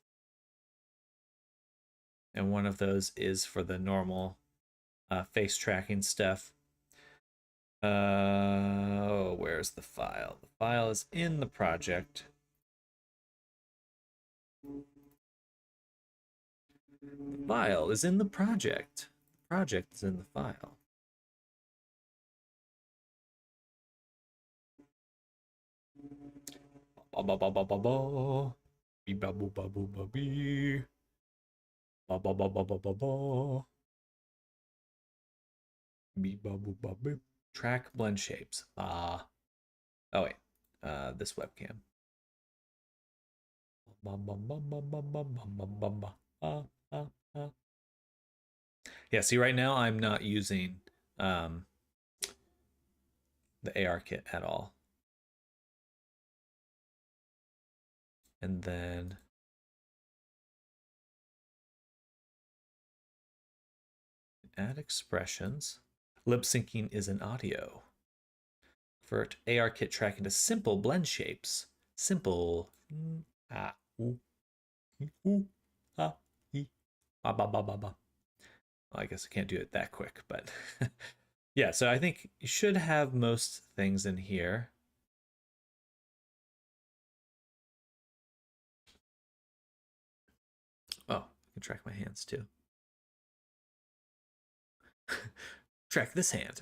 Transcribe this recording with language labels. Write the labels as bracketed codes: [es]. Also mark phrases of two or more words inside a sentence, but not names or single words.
[en] And one of those is for the normal face tracking stuff. Oh, where's the file? The file is in the project. The file is in the project. The project is in the file. Ba ba ba ba ba ba. Be ba boo ba boo ba bee. Ba ba ba ba ba ba ba. Be ba boo ba boo. Track blend shapes. Oh wait. This webcam. Yeah, see right now I'm not using the AR kit at all. And then add expressions. Lip syncing is an audio. Convert AR kit tracking to simple blend shapes. Simple. Ah, ooh, ooh, ah, ee, ba ba ba ba ba. Well, I guess I can't do it that quick, but yeah. So I think you should have most things in here. Oh, I can track my hands too. Track this hand.